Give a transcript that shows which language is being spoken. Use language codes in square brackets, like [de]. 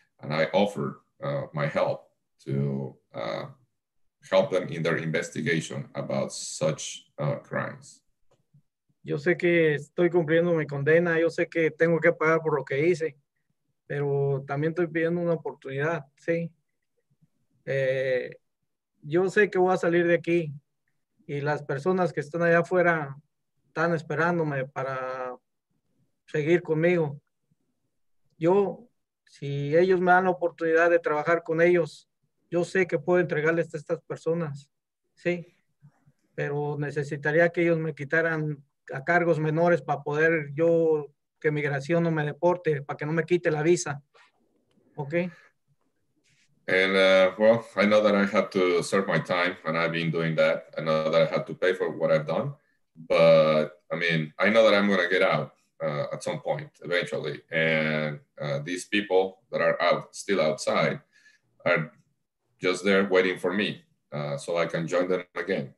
[en] And I offered my help to help them in their investigation about such crimes. [es] Yo sé que estoy cumpliendo mi condena, yo sé que tengo que pagar por lo que hice, pero también estoy pidiendo una oportunidad, ¿sí? Yo sé que voy a salir de aquí y las personas que están allá afuera están esperándome para seguir conmigo. Yo, si ellos me dan la oportunidad de trabajar con ellos, yo sé que puedo entregarles a estas personas, ¿sí? Pero necesitaría que ellos me quitaran a cargos menores para poder que migración no me deporte, para que no me quite la visa. ¿Ok? [en] And well, I know that I have to serve my time, and I've been doing that. I know that I have to pay for what I've done, but I mean, I know that I'm going to get out at some point eventually. And these people that are still outside are just there waiting for me so I can join them again.